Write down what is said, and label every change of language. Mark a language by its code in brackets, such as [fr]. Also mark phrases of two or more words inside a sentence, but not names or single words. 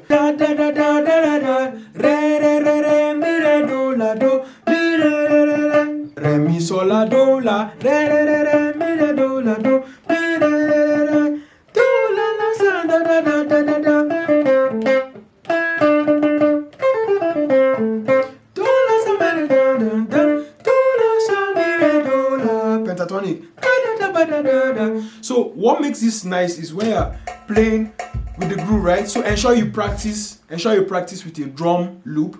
[en] Re do la do, re mi sol la do la, re mi re do la do, do la la sa da da da da da da. Pentatonic. So what makes this nice is when you're playing with the groove, right? So ensure you practice with a drum loop.